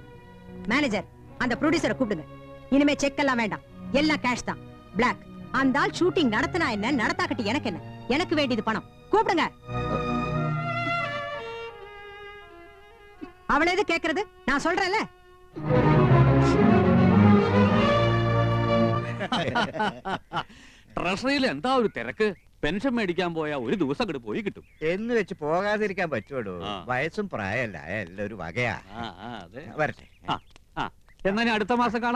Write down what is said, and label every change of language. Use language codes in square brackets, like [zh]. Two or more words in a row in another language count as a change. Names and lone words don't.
[ta] மேனேஜர், அந்த ப்ரொடியூசரை கூப்பிடுங்க. இனிமே செக் எல்லாம் வேண்டாம், எல்லாம் கேஷ் தான். பிளாக். அந்த ஆள் ஷூட்டிங் நடத்தினா என்ன, நடத்தாக்கட்டி எனக்கு என்ன? எனக்கு வேண்டியது பணம். கூப்பிடுங்க. அவளை எது கேக்குறது? நான் சொல்றேன்ல. [ml] ട്രഷറിയിൽ എന്താ ഒരു തിരക്ക്. പെൻഷൻ മേടിക്കാൻ പോയാ ഒരു ദിവസം അങ്ങോട്ട് പോയി കിട്ടും. എന്ന് വെച്ച് പോകാതിരിക്കാൻ പറ്റുമോ? ആ. വയസ്സും പ്രായമല്ല, എല്ലാം ഒരു വകയാ. അതെ. വരട്ടെ. എന്നാ ഞാൻ അടുത്ത മാസം കാണാം.